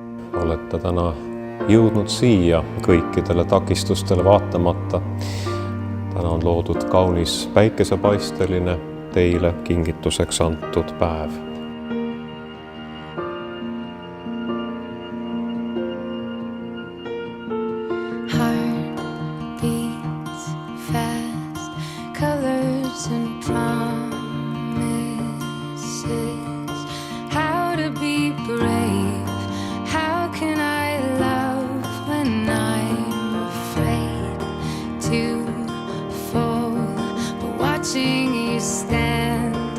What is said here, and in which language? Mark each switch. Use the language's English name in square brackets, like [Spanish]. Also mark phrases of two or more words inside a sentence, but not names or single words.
[Estonian] olete täna jõudnud siia kõikidele takistustele vaatamata. Täna on loodud kaunis päikesepaisteline teile kingituseks antud päev. [English] Colors and promises, how to be brave, how can I love when I'm afraid to fall, but watching you stand